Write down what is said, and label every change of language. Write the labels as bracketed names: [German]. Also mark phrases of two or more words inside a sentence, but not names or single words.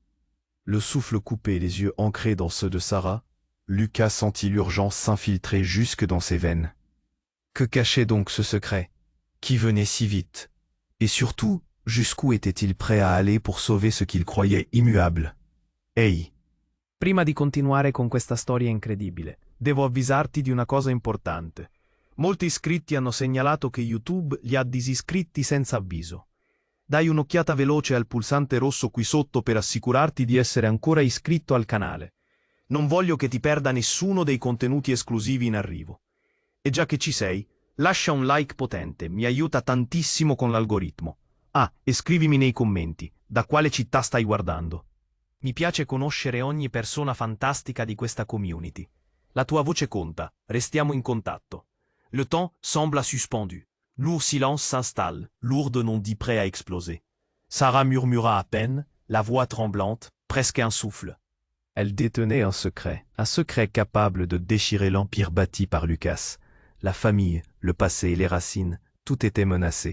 [French] Le souffle coupé, les yeux ancrés dans ceux de Sarah, Lucas sentit l'urgence s'infiltrer jusque dans ses veines. Que cachait donc ce secret, qui venait si vite? Et surtout, jusqu'où était-il prêt à aller pour sauver ce qu'il croyait immuable? [Italian] Ehi! Prima di continuare con questa storia incredibile, devo avvisarti di una cosa importante. Molti iscritti hanno segnalato che YouTube li ha disiscritti senza avviso. Dai un'occhiata veloce al pulsante rosso qui sotto per assicurarti di essere ancora iscritto al canale. Non voglio che ti perda nessuno dei contenuti esclusivi in arrivo. E già che ci sei, lascia un like potente, mi aiuta tantissimo con l'algoritmo. Ah, e scrivimi nei commenti, da quale città stai guardando. Mi piace conoscere ogni persona fantastica di questa community. La tua voce conta, restiamo in contatto. [French] Le temps semble suspendu. Lourd silence s'installe, lourd de non-dits prêt à exploser. Sarah murmura à peine, la voix tremblante, presque un souffle. Elle détenait un secret capable de déchirer l'empire bâti par Lucas. La famille, le passé et les racines, tout était menacé.